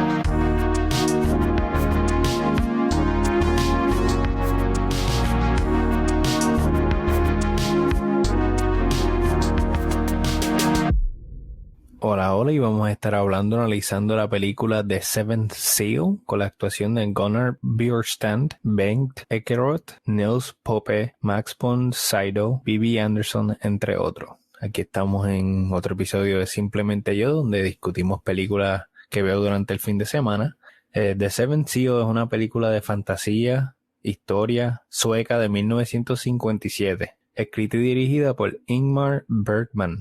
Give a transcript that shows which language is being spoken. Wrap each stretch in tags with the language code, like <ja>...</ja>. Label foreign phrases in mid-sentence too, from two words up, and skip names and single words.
<es>Hola, y vamos a estar analizando la película The Seventh Seal con la actuación de Gunnar Bjorkstrand, Bengt Ekeroth, Nils Poppe, Max von Sydow, Bibi Andersson, entre otros. Aquí estamos en otro episodio de Simplemente Yo, donde discutimos películas que veo durante el fin de semana. The Seventh Seal es una película de fantasía, historia sueca de 1957, escrita y dirigida por Ingmar Bergman.</es>